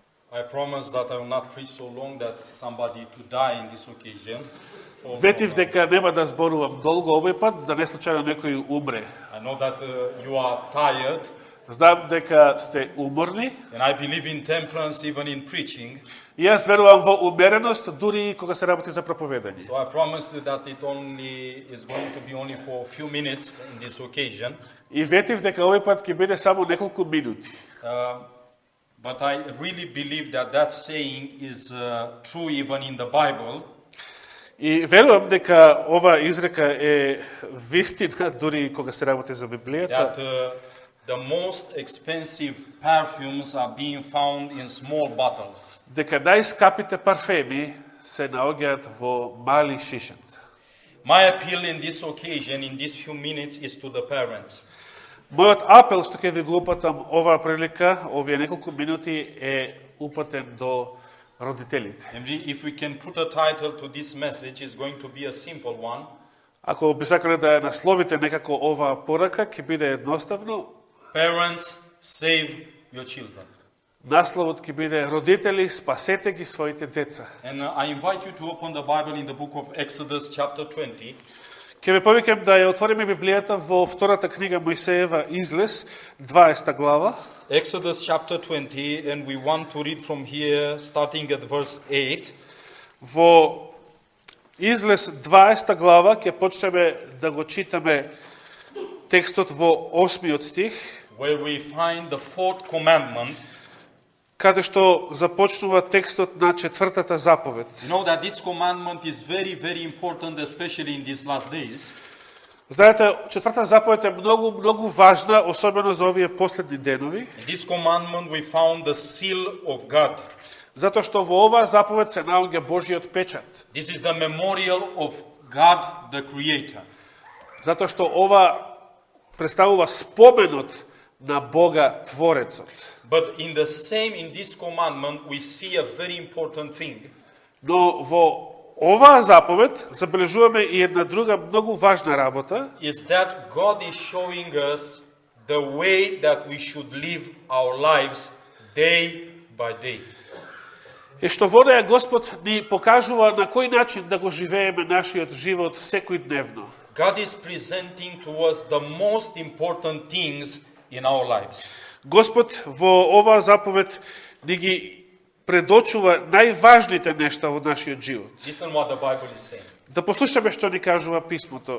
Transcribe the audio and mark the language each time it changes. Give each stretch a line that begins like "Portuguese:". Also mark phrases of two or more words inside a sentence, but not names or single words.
English: I promise that I will not preach so long that somebody to die in this occasion.
Macedonian: Ветив дека нема да зборувам долго овој пат, да не случајно некој умре.
English: I know that you are tired,
Macedonian: Знам дека сте уморни.
English: and I believe in temperance even in preaching.
Macedonian: И јас верувам во умереност дури и кога се работи за проповедање.
English: So I promised you that it only is going to be only for a few minutes in this occasion.
Macedonian: И ветив дека овој пат ќе биде само неколку минути.
English: But I really believe that that saying is true even in the Bible.
Macedonian: И верувам дека ова изрека е вистина дури и кога се работи за Библијата.
English: That the most expensive perfumes are being found in small bottles.
Macedonian: Дека најскапите парфеми се наоѓаат во мали шишенца.
English: My appeal in this occasion, in these few minutes, is to the parents.
Macedonian: Мојот апел што ќе ви го упатам оваа прилика, овие неколку минути е упатен до родителите.
English: And if we can put a title to this message, it's going to be a simple one.
Macedonian: Ако би сакале да ја насловите некако оваа порака, ќе биде едноставно.
English: Parents, save your children.
Macedonian: Насловот ќе биде родители, спасете ги своите деца.
English: And I invite you to open the Bible in the book of Exodus chapter 20.
Macedonian: Ќе ве повикам да ја отвориме Библијата во втората книга Мојсеева Излез, 20 глава.
English: Exodus chapter 20, and we want to read from here, starting at verse 8.
Macedonian: Во Излез 20 глава ќе почнеме да го читаме текстот во 8 стих,
English: Where we find the fourth commandment.
Macedonian: каде што започнува текстот на четвртата заповед.
English: You know that this commandment is very, very important, especially in these last days.
Macedonian: Знаете, четвртата заповед е многу важна, особено за овие последни денови.
English: In this commandment we found the seal of God.
Macedonian: Затоа што во оваа заповед се наоѓа Божиот печат.
English: This is the memorial of God the Creator.
Macedonian: Затоа што ова представува споменот на Бога Творецот.
English: But in this commandment we see a very important thing.
Macedonian: Но во оваа заповед забележуваме и една друга многу важна работа.
English: Is that God is showing us the way that we should live our lives day by day.
Macedonian: Е што во неја Господ ни покажува на кој начин да го живееме нашиот живот секојдневно.
English: God is presenting to us the most important things in our lives.
Macedonian: Господ во оваа заповед ни ги предочува најважните нешта во нашиот живот.
English: Listen what the Bible is saying.
Macedonian: Да послушаме што ни кажува писмото.